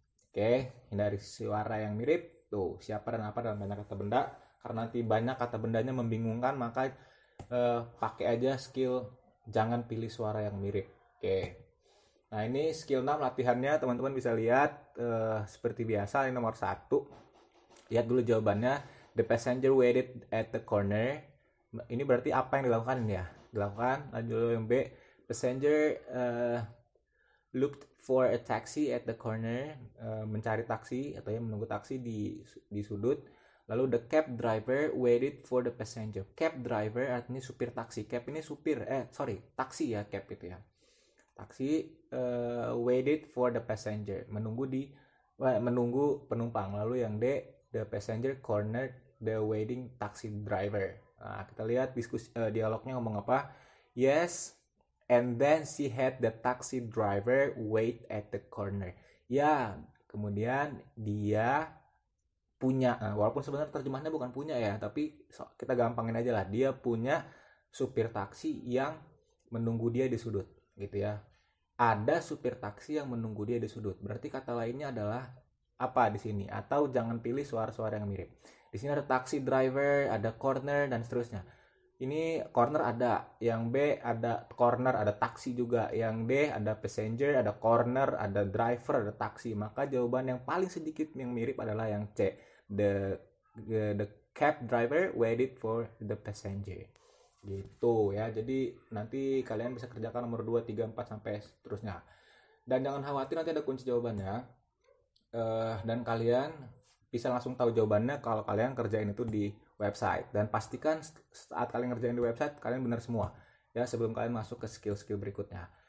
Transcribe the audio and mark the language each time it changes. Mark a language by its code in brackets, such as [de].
[id] Oke, hindari suara yang mirip. Tuh, siapa dan apa dalam banyak kata benda. Karena nanti banyak kata bendanya membingungkan, maka pakai aja skill jangan pilih suara yang mirip. Oke. Nah, ini skill 6 latihannya, teman-teman bisa lihat seperti biasa. Ini nomor 1. Lihat dulu jawabannya. [en] The passenger waited at the corner. [id] Ini berarti apa yang dilakukan ini ya? Dilakukan. Lanjut yang B. [en] Passenger looked for a taxi at the corner. [id] Mencari taksi atau menunggu taksi di sudut. Lalu [en] the cab driver waited for the passenger. [id] Cab driver artinya supir taksi. Cab ini taksi ya, cab itu ya. [en] Taksi waited for the passenger. [id] Menunggu penumpang. Lalu yang D, [en] the passenger cornered the waiting taxi driver. [id] Nah, kita lihat dialognya ngomong apa. [en] Yes, and then she had the taxi driver wait at the corner. [id] Ya, kemudian dia punya, walaupun sebenarnya terjemahannya bukan punya ya, tapi kita gampangin aja lah, dia punya supir taksi yang menunggu dia di sudut, gitu ya. Ada supir taksi yang menunggu dia di sudut, berarti kata lainnya adalah apa di sini? Atau jangan pilih suara-suara yang mirip. Di sini ada taxi driver, ada corner dan seterusnya. Ini corner ada, yang B ada corner, ada taksi juga, yang D ada passenger, ada corner, ada driver, ada taksi. Maka jawaban yang paling sedikit yang mirip adalah yang C. [en] The cab driver waited for the passenger. [id] Gitu ya. Jadi nanti kalian bisa kerjakan nomor 2, 3, 4 sampai seterusnya. Dan jangan khawatir, nanti ada kunci jawabannya. Dan kalian bisa langsung tahu jawabannya kalau kalian kerjain itu di website. Dan pastikan saat kalian ngerjain di website kalian benar semua ya, sebelum kalian masuk ke skill-skill berikutnya.